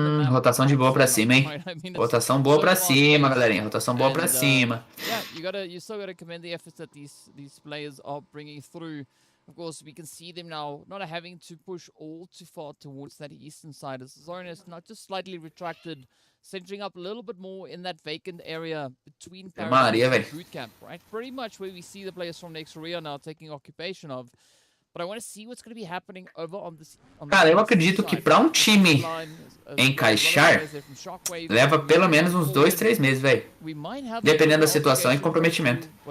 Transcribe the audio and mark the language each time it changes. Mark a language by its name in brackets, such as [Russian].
[Portuguese] Rotação de boa pra cima, hein? Rotação boa pra cima, galerinha. Rotação boa pra cima. [English] You still gotta commend the efforts that these players are bringing through. Of course, we can see them now not having to push all too far towards that eastern side. As Zoran is not just slightly retracted, centering up a little bit more in that vacant area between Paradise and Bootcamp, right? Pretty much where we see the players from next Rüya now taking occupation of. But I want to see what's going to be happening over on this. [Portuguese] Cara, eu acredito que pra um time encaixar, leva pelo menos uns 2, 3 meses, velho. Dependendo da situação e comprometimento.